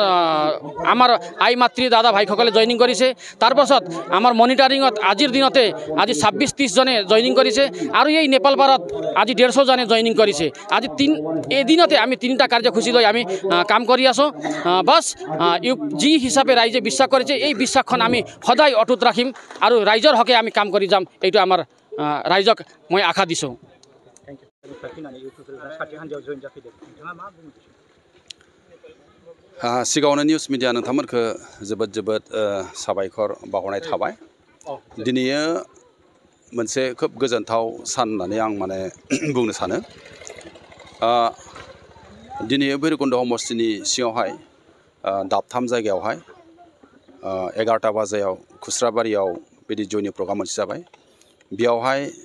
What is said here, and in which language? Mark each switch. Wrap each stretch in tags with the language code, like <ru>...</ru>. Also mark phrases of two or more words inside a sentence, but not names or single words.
<as>আমাৰ আই মাতৃ দাদা ভাইসকলে জইনিং কৰিছে তাৰপাছত আমাৰ মনিটাৰিঙত আজিৰ দিনতে আজি 26-30 জনে জইনিং কৰিছে আৰু এই নেপাল পাৰত আজি 150 জনে জইনিং কৰিছে আজি এদিনতে আমি 3টা কাৰ্যসূচী লৈ আমি কাম কৰি আছো বাস যি হিচাপে ৰাইজে বিশ্বাস কৰিছে এই বিশ্বাসখন আমি সদায় অটুট ৰাখিম আৰু ৰাইজৰ হকে আমি কাম কৰি যাম এইটো আমাৰ ৰাইজক মই আশা দিছোঁ</as> <brx>सिगाङावनो</brx> <en>news media</en> <brx>नोंथांमोनखौ जोबोद साबायखर बावहरनाय थाबाय दिनैयो मोनसे खोब गोजोनथाव सान होननानै आं माने बुंनो सानो दिनैयो भैरबकुन्द समष्टिनि सिङावहाय दाबथाम जायगायावहाय 11टा बाजायाव खुस्राबारियाव बिदि</brx> <en>joining program</en> <brx>मोनसे जाबाय बेयावहाय</brx>